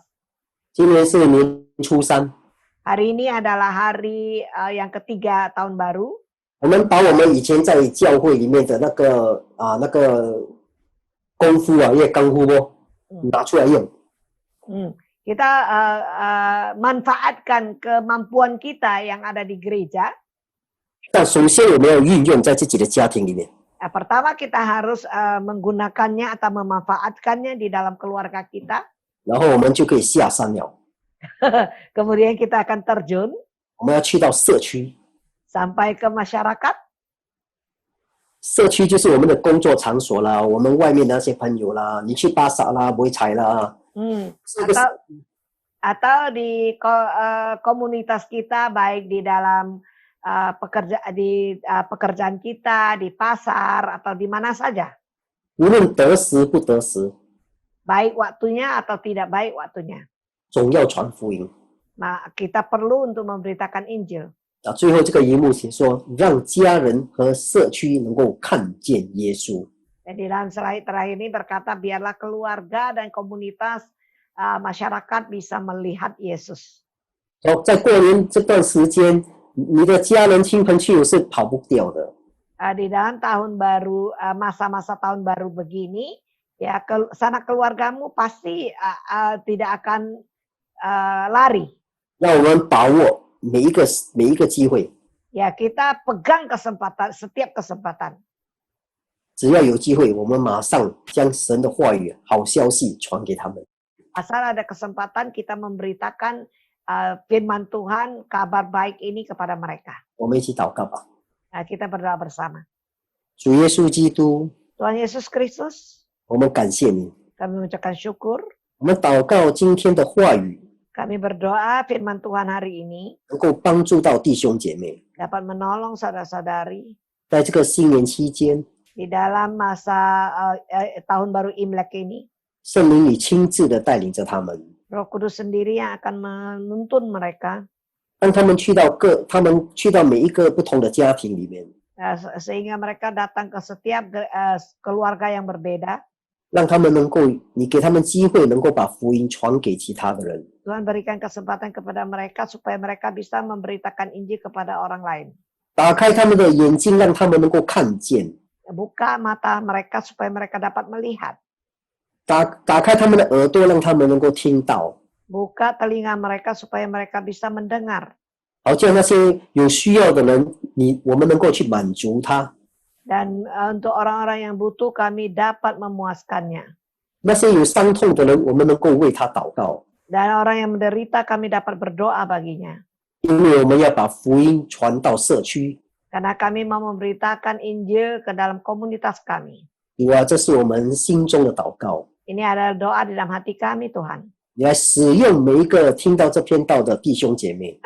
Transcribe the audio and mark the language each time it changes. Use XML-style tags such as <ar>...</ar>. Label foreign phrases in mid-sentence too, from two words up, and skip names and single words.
<zh>今年是年初3，</zh> <id>Hari ini adalah hari yang ketiga tahun baru.</id> <zh>我们把我们以前在教会里面的那个功夫因为功夫拿出来用。</zh> <id>Kita manfaatkan kemampuan kita yang ada di gereja.</id> <zh>但首先我们要运用在自己的家庭里面。</zh> <id>Pertama kita harus menggunakannya atau memanfaatkannya di dalam keluarga kita.</id> <zh>然后我们就可以下山了。</zh> <id>Kemudian kita akan terjun</id> <zh>我们要去到社区，</zh> <id>sampai ke masyarakat.</id> <zh>社区就是我们的工作场所啦，我们外面的那些朋友啦，你去巴萨啦、维彩啦，</zh> <id>Atau di komunitas kita, baik di dalam pekerjaan kita, di pasar atau di mana saja.</id> <zh>无论得时不得时，</zh> <id>baik waktunya atau tidak baik waktunya.</id> <zh>总要传福音。</zh> <id>Nah, kita perlu untuk memberitakan Injil.</id> <zh>最后这个荧幕写说，让家人和社区能够看见耶稣。</zh> <id>Dan di dalam slide terakhir ini berkata, biarlah keluarga dan komunitas masyarakat bisa melihat Yesus.</id> <zh>在过年这段时间，你的家人、亲朋戚友是跑不掉的。</zh> <id>Di dalam tahun baru, masa-masa tahun baru begini, ya sanak keluargamu pasti tidak akan lari.</id> <zh>让我们把握每一个机会。</zh> <id>Ya, kita pegang kesempatan, setiap kesempatan.</id> <zh>只要有机会，我们马上将神的话语、好消息传给他们。</zh> <id>Asal ada kesempatan kita memberitakan firman Tuhan, kabar baik ini kepada mereka.</id> <zh>我们一起祷告吧。</zh> <id>Nah, kita berdoa bersama.</id> <zh>主耶稣基督，</zh> <id>Tuhan Yesus Kristus,</id> <zh>我们感谢你，</zh> <id>kami mengucapkan syukur.</id> <zh>我们祷告今天的话语</zh> <id>Kami berdoa firman Tuhan hari ini</id> <zh>能够帮助到弟兄姐妹，</zh> <id>dapat menolong saudara-saudari</id> <zh>在这个新年期间，</zh> <id>di dalam masa tahun baru Imlek ini.</id> <zh>圣灵你亲自的带领着他们，</zh> <id>Roh Kudus sendiri yang akan menuntun mereka</id> <zh>让他们去到每一个不同的家庭里面，</zh> <id>sehingga mereka datang ke setiap keluarga yang berbeda.</id> <zh>让他们能够，你给他们机会，能够把福音传给其他的人。</zh> <id>Tuhan berikan kesempatan kepada mereka supaya mereka bisa memberitakan Injil kepada orang lain.</id> <zh>打开他们的眼睛，让他们能够看见；</zh> <id>Buka mata mereka supaya mereka dapat melihat.</id> <zh>打开他们的耳朵，让他们能够听到。</zh> <id>Buka telinga mereka supaya mereka bisa mendengar.</id> <zh>好叫那些有需要的人，我们能够去满足他；</zh> <id>Dan untuk orang-orang yang butuh kami dapat memuaskannya.</id> <zh>那些有伤痛的人，我们能够为他祷告，</zh> <id>Dan orang yang menderita kami dapat berdoa baginya.</id> <zh>因为我们要把福音传到社区。</zh> <id>Karena kami mau memberitakan Injil ke dalam komunitas kami.</id> <zh>主啊，这是我们心中的祷告。</zh> <id>Ini adalah doa di dalam hati kami, Tuhan.</id> <zh>你来使用每一个听到这篇道的弟兄姐妹，</zh>